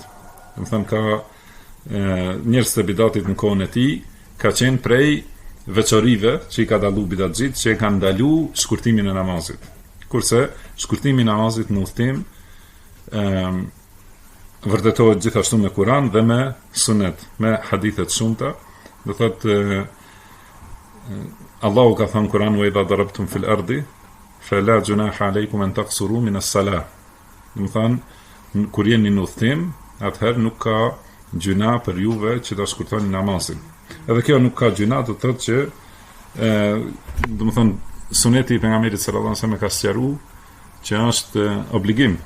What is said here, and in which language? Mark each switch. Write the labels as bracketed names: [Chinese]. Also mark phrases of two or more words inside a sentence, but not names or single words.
[Albanian] Do të thënë ka njerëzit e bidatit në kohën e tij ka qenë prej veçorive që i ka dallu bidatxhit, që e kanë ndalu shkurtimin e namazit. Kurse shkurtimi i namazit në udhtim vërtetohet gjithashtu me Kur'an dhe me sunet, me hadithet shumëta. Do thotë Allahu ka thënë Kur'an [Arabic] وإذا ضربتم في الأرض فلا جناح عليكم أن تقصروا من الصلاة. [Albanian] Do thonë kur jeni në udhtim, atëherë nuk ka gjuna për juve që ta shkurtoni namazin. Edhe kjo nuk ka gjuna, do thotë që do të thonë suneti i pejgamberit [Arabic] صلى الله عليه وسلم [Albanian] ka sqaruar që është obligim.